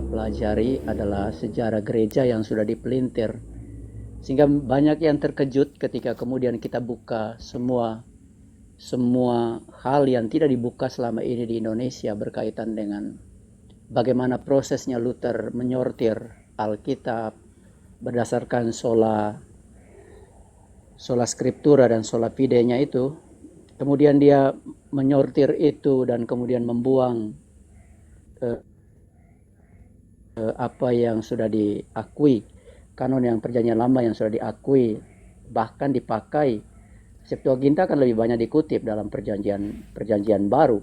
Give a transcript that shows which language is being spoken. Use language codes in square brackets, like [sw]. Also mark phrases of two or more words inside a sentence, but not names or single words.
[id] pelajari adalah sejarah gereja yang sudah dipelintir, sehingga banyak yang terkejut ketika kemudian kita buka semua hal yang tidak dibuka selama ini di Indonesia berkaitan dengan bagaimana prosesnya Luther menyortir Alkitab berdasarkan [la] sola scriptura [id] dan [la] sola fide- [id] nya itu. Kemudian dia menyortir itu dan kemudian membuang apa yang sudah diakui, kanon yang perjanjian lama yang sudah diakui, bahkan dipakai. Septuaginta akan lebih banyak dikutip dalam perjanjian baru.